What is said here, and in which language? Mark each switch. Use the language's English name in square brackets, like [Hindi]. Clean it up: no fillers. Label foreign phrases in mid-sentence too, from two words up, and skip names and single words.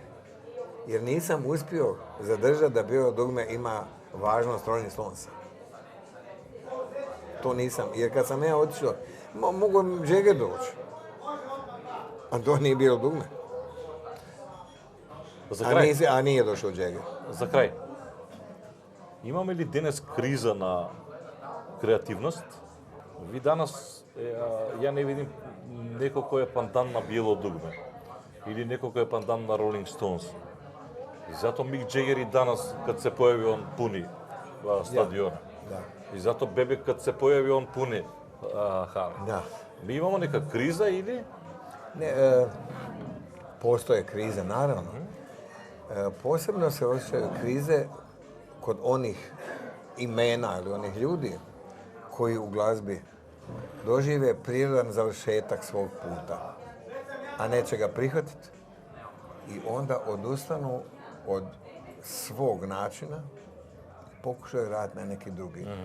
[Croatian] Jer nisam uspio zadržati da Biodugme ima važnost Rolling Stonesa. To nisam. Jer kad sam ja otišao, mogu Jagger doći. A to nije bilo dugme. A nije došao Jagger. [Macedonian] За крај. Имаме ли денес криза на креативност? [Croatian] Vi danas, ja ne vidim nekoj koj e pandan na Bielo dugme. Ili nekoj koj e pandan na Roling Stouns. I zato Mik Džeger i danas, kad se pojavi, on puni stadion. Да. I zato Bebek, kad se pojavi, on puni hale. Da. Mi imamo neka kriza ili? Ne, postoje krize, naravno. Posebno se osjećaju krize kod onih imena ili onih ljudi koji u glazbi dožive prirodan završetak svog puta, a neće ga prihvatiti i onda odustanu od svog načina i pokušaju raditi na neki drugi.